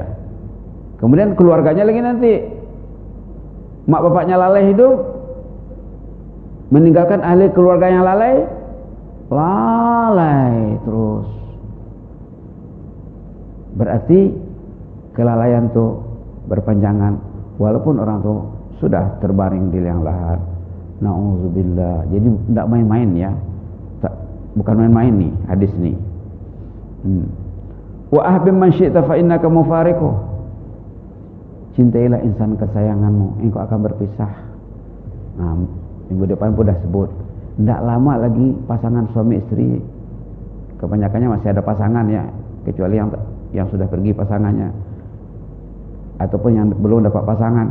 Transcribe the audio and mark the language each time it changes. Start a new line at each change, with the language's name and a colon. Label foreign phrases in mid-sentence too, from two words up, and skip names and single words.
Malay: Kemudian keluarganya lagi nanti. Mak bapaknya lalai hidup, meninggalkan ahli keluarga yang lalai terus. Berarti kelalaian itu berpanjangan walaupun orang itu sudah terbaring di liang lahat. Na'udzubillah. Jadi tidak main-main ya. Bukan main-main nih hadis nih.
Arabic: وأحبب من شئت فإنك مفارقه.
Malay: Cintailah insan kesayanganmu, engkau akan berpisah. Nah, minggu depan pun dah sebut. Tidak lama lagi pasangan suami istri, kebanyakannya masih ada pasangan ya, kecuali yang sudah pergi pasangannya, ataupun yang belum dapat pasangan.